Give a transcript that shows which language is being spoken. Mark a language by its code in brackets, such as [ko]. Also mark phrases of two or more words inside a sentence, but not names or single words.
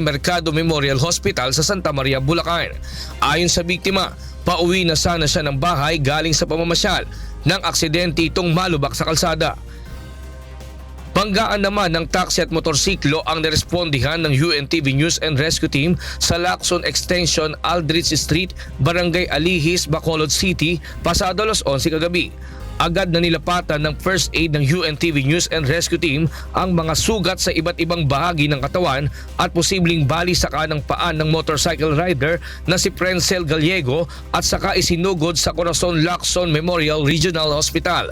[tl] Mercado Memorial Hospital sa Santa Maria, Bulacan. Ayon sa biktima, pauwi na sana siya ng bahay galing sa pamamasyal nang aksidente itong malubak sa kalsada. Banggaan naman ng taxi at motorsiklo ang nirespondihan ng UNTV News and Rescue Team sa Lacson Extension, Aldrich Street, Barangay Alihis, Bacolod City, pasado alas 11 kagabi. Agad na nilapatan ng [en] first aid [tl] ng UNTV News and Rescue Team ang mga sugat sa iba't ibang bahagi ng katawan at posibleng bali sa kanang paan ng [en] motorcycle rider [tl] na si Prencel Gallego at saka isinugod sa Corazon Lacson Memorial Regional Hospital.